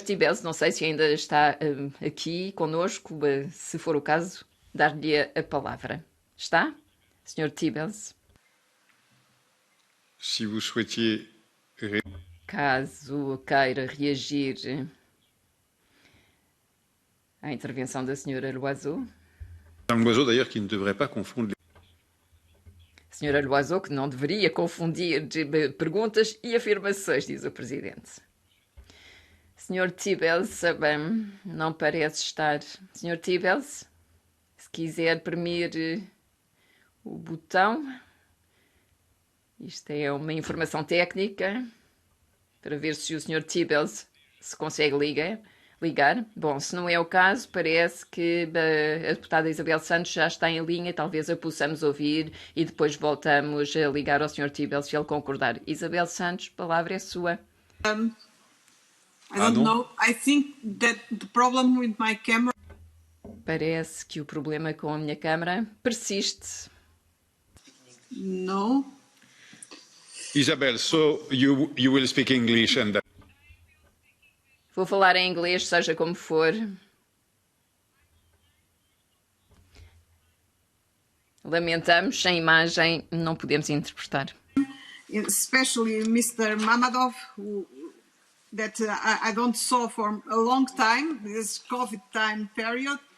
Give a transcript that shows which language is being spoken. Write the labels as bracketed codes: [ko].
[pt] Tibels, não sei se ainda está aqui conosco, se for o caso, dar-lhe a palavra. Está? Sr. Tibels? [fr] Si vous souhaitiez... [pt] Caso queira reagir à intervenção da Sra. Loiseau. [fr] Madame Loiseau, d'ailleurs, qui ne devrait pas confondre... [pt] Sra. Loiseau, que não deveria confundir perguntas e afirmações, diz o Presidente. Sr. Tibels, não parece estar. Sr. Tibels, se quiser premir o botão. Isto é uma informação técnica para ver se o Sr. Tibels se consegue ligar. Bom, se não é o caso, parece que a deputada Isabel Santos já está em linha, talvez a possamos ouvir e depois voltamos a ligar ao Sr. Tibels se ele concordar. Isabel Santos, a palavra é sua. [en] I don't know. I think that the problem with my camera... [pt] Parece que o problema com a minha câmara persiste. [en] No. Isabel, so you will speak English and [pt] Vou falar em inglês, seja como for. Lamentamos, sem imagem não podemos interpretar. [en] Especially Mr. Mamadov, that I don't saw for a long time, this COVID time period.